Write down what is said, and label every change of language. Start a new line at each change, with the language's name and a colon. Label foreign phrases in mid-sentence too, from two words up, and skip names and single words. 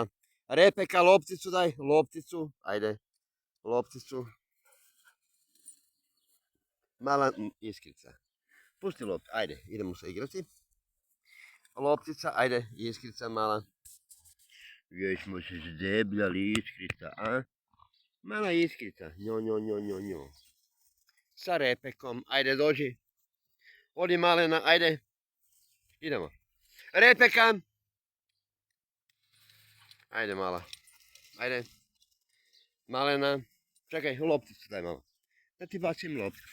Croatian: Repeka, lopticu daj. Lopticu. Ajde. Lopticu. Mala iskrica. Pusti lopticu. Ajde, idemo se igrati. Loptica. Ajde, iskrica mala. Već smo se zdebljali, iskrica, a? Mala iskrica, njo, njo, njo, njo, njo. Sa repekom, ajde dođi. Odi malena, ajde. Idemo. Repeka. Ajde mala. Ajde. Malena. Čekaj, lopticu daj malo. Da ti bacim lopticu.